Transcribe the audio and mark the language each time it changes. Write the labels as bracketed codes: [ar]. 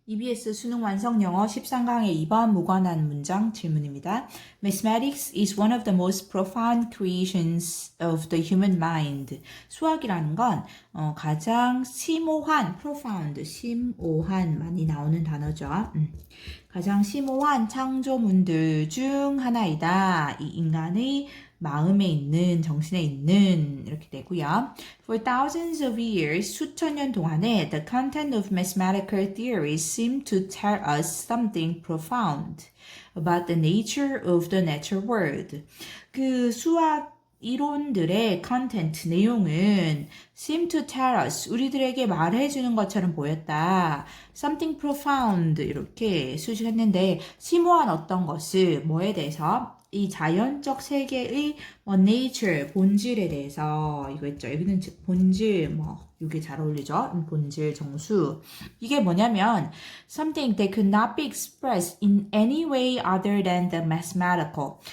[ko] EBS 수능 완성 영어 13강의 2번 무관한 문장 질문입니다. [en] Mathematics is one of the most profound creations of the human mind. [ko] 수학이라는 건 가장 심오한, profound, 심오한 많이 나오는 단어죠. 가장 심오한 창조문들 중 하나이다. 이 인간의 마음에 있는, 정신에 있는 이렇게 되고요. [en] For thousands of years, [ko] 수천 년 동안에 [en] the content of mathematical theories seem to tell us something profound about the nature of the natural world. [ko] 그 수학 이론들의 content, 내용은 [en] seem to tell us, [ko] 우리들에게 말해주는 것처럼 보였다. [en] something profound [ko] 이렇게 수식했는데 심오한 어떤 것을 뭐에 대해서 이 자연적 세계의 nature, 본질에 대해서 이거 있죠. 여기는 본질, 이게 잘 어울리죠. 본질, 정수. 이게 뭐냐면 [en] something that could not be expressed in any way other than the mathematical.